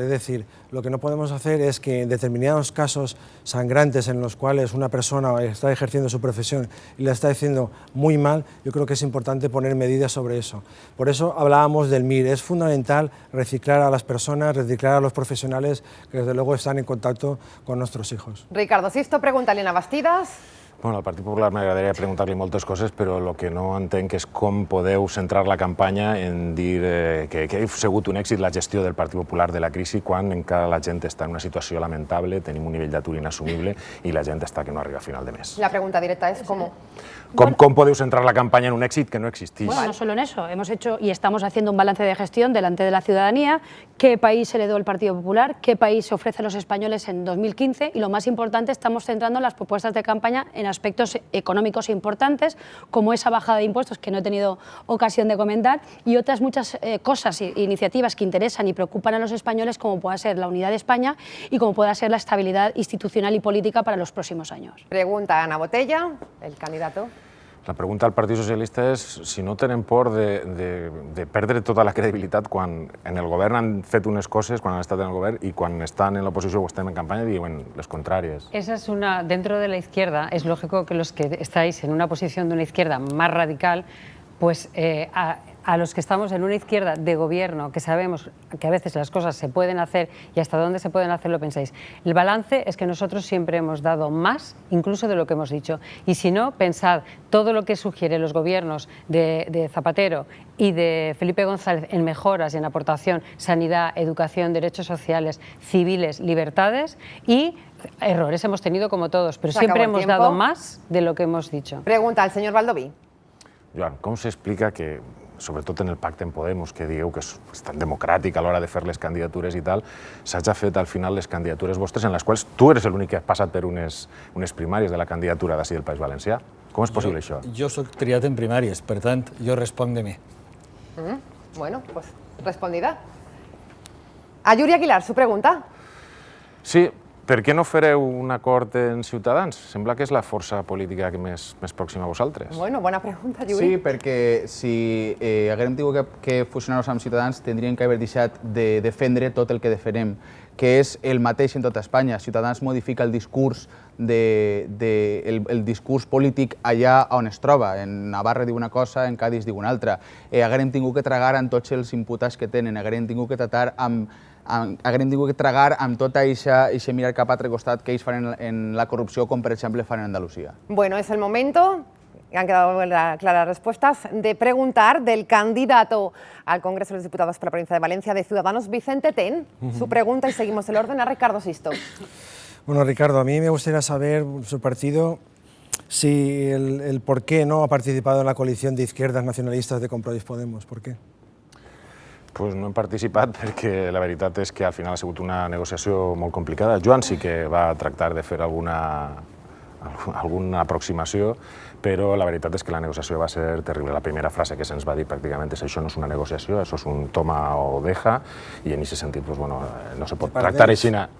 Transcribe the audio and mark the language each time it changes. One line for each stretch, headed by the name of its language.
Spanish: Es decir, lo que no podemos hacer es que en determinados casos sangrantes en los cuales una persona está ejerciendo su profesión y la está haciendo muy mal, yo creo que es importante poner medidas sobre eso. Por eso hablábamos del MIR. Es fundamental reciclar a las personas, reciclar a los profesionales que desde luego están en contacto con nuestros hijos. Ricardo Sisto pregunta a Elena Bastidas.
Catalan: Bueno, al Partit Popular m'agradaria preguntar-li moltes coses, però el que no entenc és com podeu centrar la campanya en dir que ha sigut un èxit la gestió del Partit Popular de la crisi quan encara la gent està en una situació lamentable, tenim un nivell d'atur inassumible i la gent està que no arriba a final de mes.
Spanish: La pregunta directa es ¿cómo?
Catalan: ¿Cómo podeu centrar la campaña en un éxito que no existís?
Spanish: Bueno, no solo en eso, hemos hecho y estamos haciendo un balance de gestión delante de la ciudadanía, qué país heredó el Partido Popular, qué país se ofrece a los españoles en 2015 y lo más importante, estamos centrando las propuestas de campaña en aspectos económicos importantes, como esa bajada de impuestos que no he tenido ocasión de comentar y otras muchas cosas e iniciativas que interesan y preocupan a los españoles, como pueda ser la unidad de España y como pueda ser la estabilidad institucional y política para los próximos años. Pregunta Ana Botella, el candidato.
Catalan: La pregunta al Partit Socialista és si no tenen por de perdre tota la credibilitat quan en el govern han fet unes coses, quan han estat en el govern, i quan estan en l'oposició o estem en campanya diuen les contràries.
Spanish: Esa es una, dentro de la izquierda, es lógico que los que estáis en una posición de una izquierda más radical, pues a los que estamos en una izquierda de gobierno, que sabemos que a veces las cosas se pueden hacer y hasta dónde se pueden hacer, lo pensáis. El balance es que nosotros siempre hemos dado más, incluso de lo que hemos dicho. Y si no, pensad todo lo que sugieren los gobiernos de Zapatero y de Felipe González en mejoras y en aportación, sanidad, educación, derechos sociales, civiles, libertades y errores hemos tenido como todos, pero siempre hemos dado más de lo que hemos dicho. Pregunta al señor Baldoví.
Catalan: Joan, com s'explica que, sobretot en el pacte en Podemos, que dieu que és tan democràtic a l'hora de fer les candidatures i tal, s'hagi fet al final les candidatures vostres en les quals tu eres l'únic que ha passat per unes primàries de la candidatura d'ací del País Valencià? Com és possible això? Jo soc triat en primàries, per tant, jo responc de mi.
Spanish: Bueno, pues respondida. A Yuri Aguilar, su pregunta.
Catalan: Sí, per què no fareu un acord en Ciutadans? Sembla que és la força política que més pròxima a vosaltres. Bueno, bona pregunta, Yuri. Sí, perquè si haguem tingut que fusionar-nos amb Ciutadans tindríem que haver deixat de defendre tot el que defenem, que és el mateix en tota Espanya. Ciutadans modifica el discurs el discurs polític allà on es troba. En Navarra diu una cosa, en Cádiz diu una altra. Haguem tingut que tragar amb tots els imputats que tenen, haguem tingut que tratar haguem tingut que tragar amb tot aquest mirar cap a altre costat que ells fan en la corrupció, com per exemple fan en Andalucía.
Spanish: Bueno, es el momento, han quedado claras respuestas, de preguntar del candidato al Congreso de los Diputados por la provincia de Valencia de Ciudadanos, Vicente Ten. Su pregunta y seguimos el orden a Ricardo Sisto. Bueno, Ricardo, a mí me gustaría saber, su partido, si el por qué no ha participado en la coalición de izquierdas nacionalistas de Compromís Podemos. ¿Por qué?
Catalan: Pues no hem participat perquè la veritat és que al final ha sigut una negociació molt complicada. Joan sí que va tractar de fer alguna aproximació, però la veritat és que la negociació va ser terrible. La primera frase que se'ns va dir pràcticament és això no és una negociació, això és un
Spanish: toma o deja,
Catalan: i en aquest sentit no se pot tractar així.